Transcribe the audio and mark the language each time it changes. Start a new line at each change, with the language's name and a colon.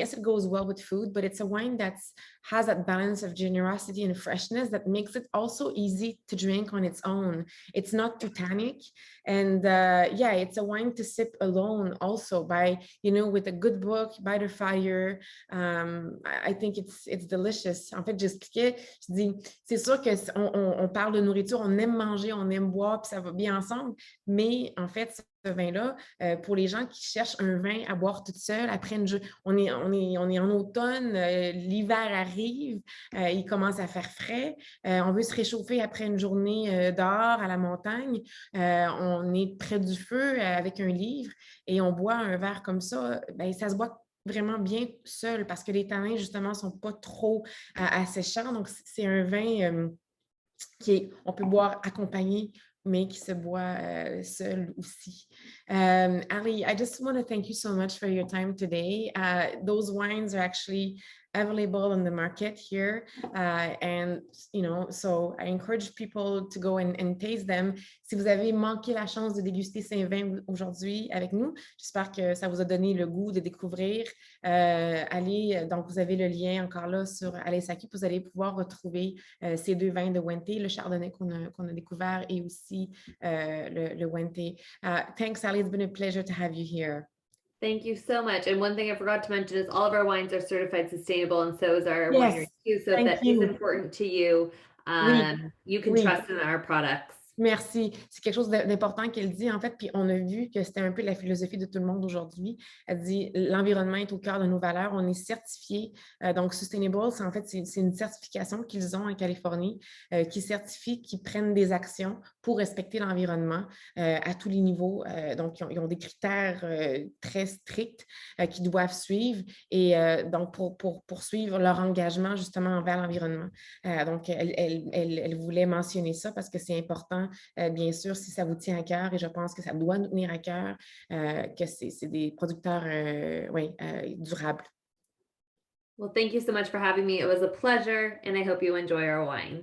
English: Yes, it goes well with food, but it's a wine that has that balance of generosity and freshness that makes it also easy to drink on its own. It's not too tannic. And yeah, it's a wine to sip alone also, by, you know, with a good book, by the fire. I think it's delicious.
French: En fait, j'expliquais, je dis, c'est sûr qu'on parle de nourriture, on aime manger, on aime boire, puis ça va bien ensemble, mais en fait, ce vin-là, pour les gens qui cherchent un vin à boire toute seule, après on est en automne, l'hiver arrive, il commence à faire frais, on veut se réchauffer après une journée dehors à la montagne, on est près du feu avec un livre et on boit un verre comme ça, ben, ça se boit vraiment bien seul, parce que les tanins, justement, ne sont pas trop asséchants. Donc, c'est un vin on peut boire accompagné, mais qui se boit seul aussi.
English: Ali, I just want to thank you so much for your time today. Those wines are actually available on the market here, and you know, so I encourage people to go and taste them.
French: Si vous avez manqué la chance de déguster ces vins aujourd'hui avec nous, j'espère que ça vous a donné le goût de découvrir. Allez, donc vous avez le lien encore là sur AlesAQ, vous allez pouvoir retrouver ces deux vins de Wente, le Chardonnay qu'on a découvert, et aussi le Wente.
English: Thanks, Ali. It's been a pleasure to have you here. Thank you so much. And one thing I forgot to mention is all of our wines are certified sustainable, and so is our winery too. So if that is important to you, you can trust in our products.
French: Merci. C'est quelque chose d'important qu'elle dit, en fait, puis on a vu que c'était un peu la philosophie de tout le monde aujourd'hui. Elle dit, l'environnement est au cœur de nos valeurs. On est certifié. Donc, Sustainable, en fait, c'est une certification qu'ils ont en Californie qui certifie qu'ils prennent des actions pour respecter l'environnement à tous les niveaux. Donc, ils ont des critères très stricts qu'ils doivent suivre et donc pour poursuivre leur engagement justement envers l'environnement. Donc, elle voulait mentionner ça parce que c'est important, bien sûr, si ça vous tient à cœur, et je pense que ça doit nous tenir à cœur, que c'est des producteurs durables.
English: Well, thank you so much for having me. It was a pleasure, and I hope you enjoy our wine.